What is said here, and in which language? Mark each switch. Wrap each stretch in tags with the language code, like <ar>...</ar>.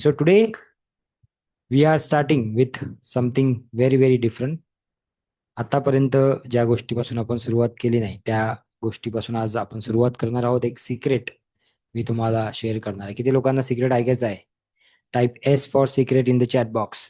<en>So today we are starting with something very, very different.</en> <mr>आतापर्यंत ज्या गोष्टीपासून आपण सुरुवात केली नाही त्या गोष्टीपासून आज आपण सुरुवात करणार आहोत. एक सिक्रेट मी तुम्हाला शेअर करणार आहे. किती लोकांना सिक्रेट ऐकायचं आहे?</mr> <en>Type S for secret in the chat box.</en>